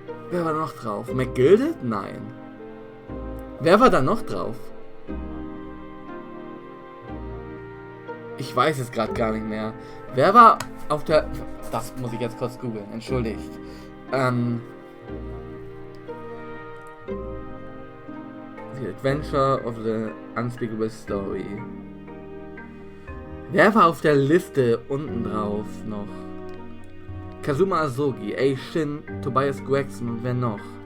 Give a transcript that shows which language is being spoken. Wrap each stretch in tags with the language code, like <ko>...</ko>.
<de>Wer war noch drauf? McGilded? Nein. Wer war da noch drauf? Ich weiß es gerade gar nicht mehr. Wer war auf der... Das muss ich jetzt kurz googeln, entschuldigt.</de> <en>The Adventure of the Unspeakable Story.</en> <de>Wer war auf der Liste unten drauf noch? Kazuma Asogi, A. Shin, Tobias Gregson und wer noch?</de>